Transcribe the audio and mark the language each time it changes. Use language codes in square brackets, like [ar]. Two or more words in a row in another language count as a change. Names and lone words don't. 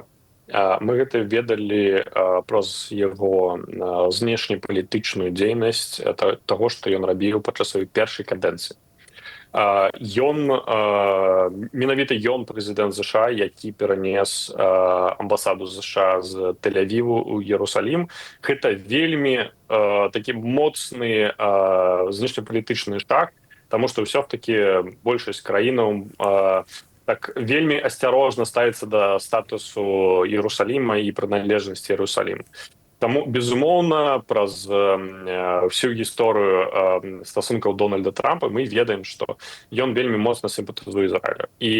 [be] Мы гэта ведалі праз яго знешнепалітычную дзейнасць, таго, што ён рабіў падчас сваёй першай кадэнцыі. Менавіта ён прэзідэнт ЗША, які перанес амбасаду ЗША з Тель-Авіву ў Іерусалім. Гэта вельмі такі моцны знешнепалітычны [ru] шаг, потому что все-таки [be] большасць краінаў так вельмі асцярожна ставіцца да статусу Іерусаліма і прыналежнасці Іерусаліму. Таму, безумоўна, праз всю гісторыю стасункаў Дональда Трампа мы ведаем, што ён вельмі моцна сімпатызуе Ізраілю.